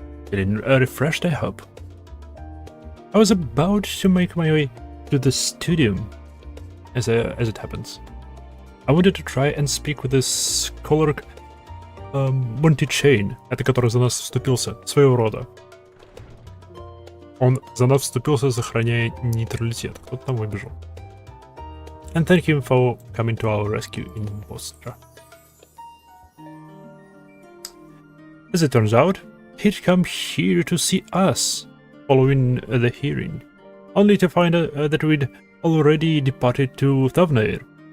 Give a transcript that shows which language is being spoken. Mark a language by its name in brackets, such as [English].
[English] Feeling refreshed, I hope. I was about to make my way to the studio, as it happens. I wanted to try and speak with this scholar Monty Chain, [Russian] это который за нас вступился, своего рода. Он за нас вступился, сохраняя нейтралитет. Кто-то там выбежал. [English] And thank him for coming to our rescue in Bostra. As it turns out, he'd come here to see us, following the hearing, only to find that we'd already departed to Thavnair.